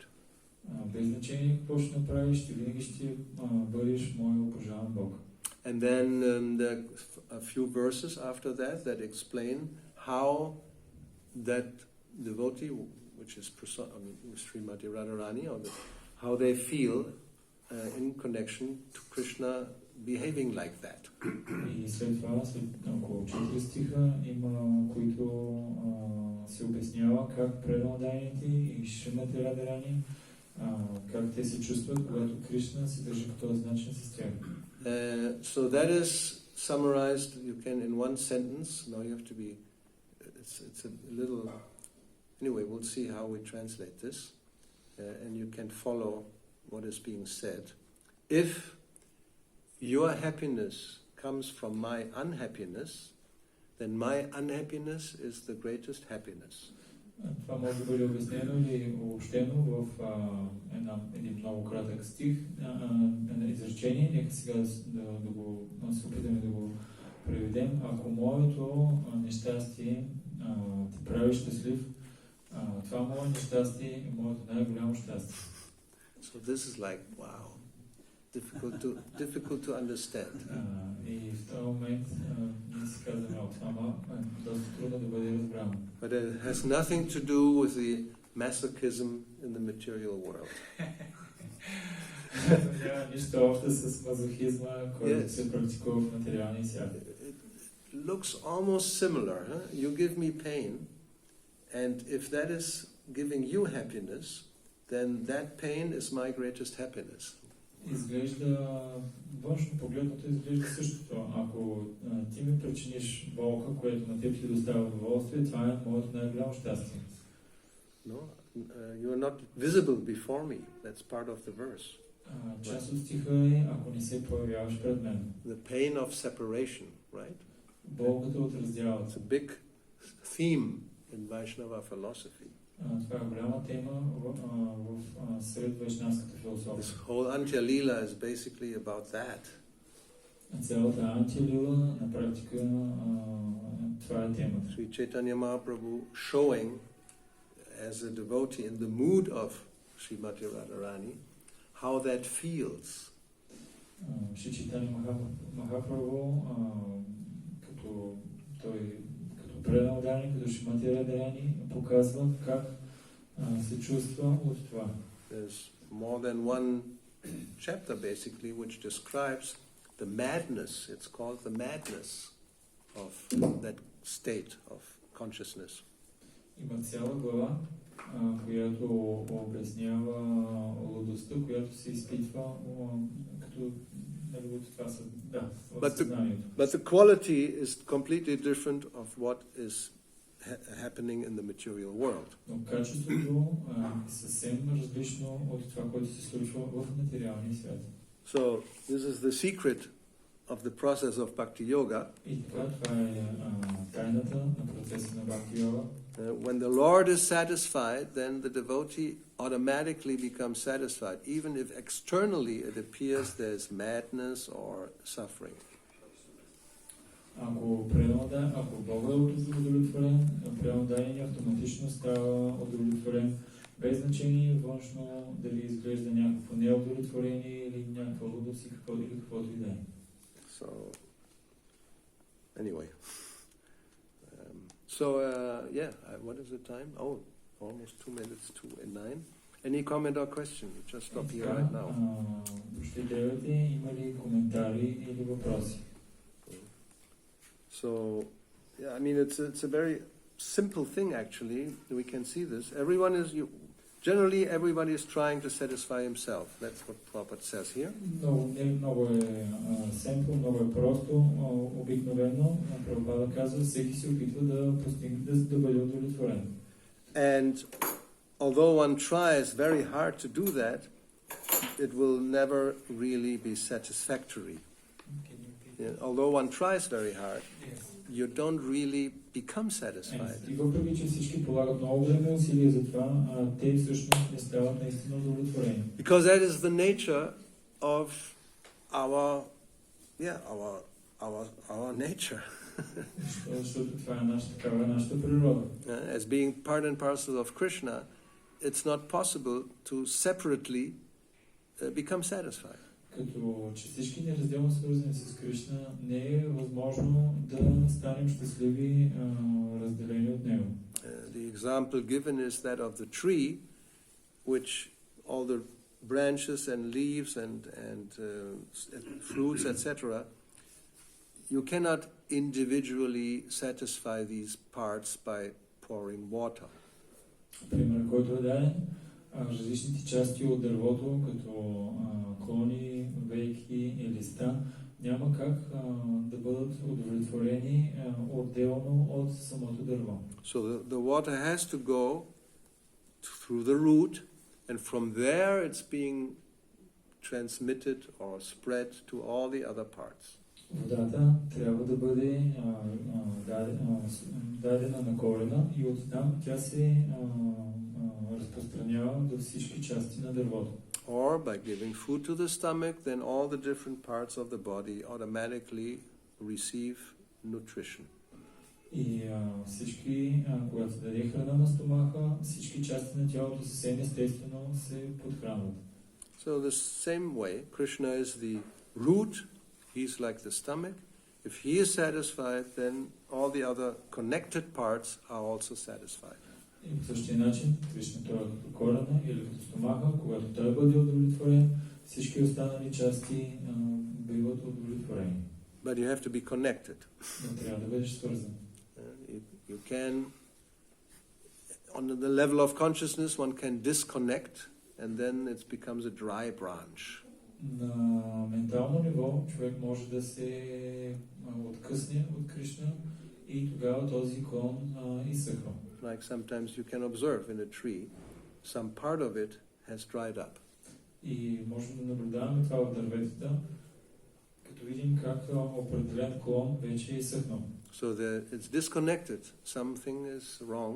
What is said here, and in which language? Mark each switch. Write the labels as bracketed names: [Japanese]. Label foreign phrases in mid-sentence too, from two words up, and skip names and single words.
[Bulgarian] Без значение какво ще направиш, ти винаги ще бъдеш мой обожаван Бог. [English] And then there are a few verses after that explain how that devotee, which is Srimati Radharani, how they feel in connection to Krishna behaving like that. [Bulgarian] И след това, след около 4 стиха, има, които се обяснява как преданодайните и Шримати Радharani, как те се чувстват, когато Кришна се държи по този начин с тях. [English] So that is summarized, you can in one sentence, now you have to be, it's a little, anyway, we'll see how we translate this, and you can follow what is being said. If your happiness comes from my unhappiness, then my unhappiness is the greatest happiness. [Bulgarian] Това може да бъде обяснено или обобщено в един много кратък стих, на изречение. Нека сега да се опитаме да го преведем. Ако моето нещастие ти прави щастлив, това мое нещастие е моето най-голямо щастие. [English] So this is like, wow, difficult to understand. [Bulgarian] И в този момент ние си казваме, това доста трудно да бъде разбрано. [English] But it has nothing to do with the masochism in the material world. [Bulgarian] Няма нищо общо с мазохизма, който се практикува в материалния свят. [English] It looks almost similar. You give me pain, and if that is giving you happiness, then that pain is my greatest happiness. [Bulgarian] Изглежда, външно погледното изглежда същото. Ако ти ми причиниш болка, което на теб ти доставя удоволствие, това е моето най-голямо щастие. [English] No, you are not visible before me. That's part of the verse. [Bulgarian] Част от стиха е, ако не се появяваш пред мен. [English] The pain of separation, right? [Bulgarian] Болката от [English] It's [Bulgarian] раздялата. [English] a big theme in Vaishnava philosophy. [Bulgarian] Това е голяма тема в сред вайшнавската философия. [English] This whole Antya Lila is basically about that. [Bulgarian] Цялата Антя-лила на практика това е темата. [English] Sri Chaitanya Mahaprabhu showing as a devotee in the mood of Srimati Radharani how that feels. [Bulgarian] Шри Чайтаня Махапрабху, като предан ударник, като Шримати Радharani, показва как се чувства от това. [English] There's more than one chapter basically which describes the madness. It's called the madness of that state of consciousness. [Bulgarian] Има цяла глава, която обяснява лудостта, която се изпитва като това са, в съзнанието. [English] But the quality is completely different of what is happening in the material world. [Bulgarian] Но качеството е съвсем различно от това, което се случва в материалния свят. [English] So this is the secret of the process of Bhakti Yoga. [Bulgarian] И това е тайната на процеса на Бхакти Йога. [English] When the Lord is satisfied, then the devotee automatically becomes satisfied, even if externally it appears there's madness or suffering. [Bulgarian] Ако Бог е удовлетворен, преданният автоматично става удовлетворен, без значение външно дали изглежда някакво неудовлетворение или някаква лудост и каквото и да е. [English] So, anyway. What is the time? Oh, almost 2 minutes to 9. Any comment or question? You just stop here right now. [Bulgarian] Ще гледате, има ли коментари или въпроси? [English] So, I mean, it's a very simple thing actually. We can see this. Generally, everybody is trying to satisfy himself. That's what Prabhupada says here. [Bulgarian] Много е simple, много е просто, обикновено. Прабхупада казва, всеки се опитва да постигне, да бъде удовлетворен. [English] And although one tries very hard to do that, it will never really be satisfactory. Although one tries very hard, you don't really become satisfied. [Bulgarian] И въпреки че всички полагат много време усилия за това, те всъщност не стават наистина удовлетворени. [English] Because that is the nature of our nature. [Bulgarian] Защото това е такава нашата природа. [English] As being part and parcel of Krishna, it's not possible to separately become satisfied. [Bulgarian] Като че всички неразделно свързани с Кришна, не е възможно да станем щастливи, разделени от него. [English] The example given is that of the tree, which all the branches and leaves and fruits, etc., you cannot individually satisfy these parts by pouring water. [Bulgarian] Пример, който е даден, различните части от дървото, като клони, вейки и листа, няма как да бъдат удовлетворени отделно от самото дърво. [English] So the water has to go through the root, and from there it's being transmitted or spread to all the other parts. [Bulgarian] Водата трябва да бъде дадена на корена и оттам тя се разпространява до всички части на дървото. [English] Or by giving food to the stomach, then all the different parts of the body automatically receive nutrition. [Bulgarian] И всички, когато се даде храна на стомаха, всички части на тялото съвсем естествено се подхранват. [English] So the same way, Krishna is the root, he's like the stomach. If he is satisfied, then all the other connected parts are also satisfied. [Bulgarian] И по същия начин, Кришна той е като корена или като стомаха, когато той бъде удовлетворен, всички останали части биват удовлетворени. [English] But you have to be connected. [Bulgarian] Но трябва да бъдеш свързан. [English] You can, on the level of consciousness, one can disconnect and then it becomes a dry branch. [Bulgarian] На ментално ниво човек може да се откъсне от Кришна и тогава този клон изсъхва. [English] Like sometimes you can observe in a tree, some part of it has dried up. [Bulgarian] И можем да наблюдаваме това в дърветата, като видим как определен клон вече е изсъхнал. [English] So it's disconnected. Something is wrong.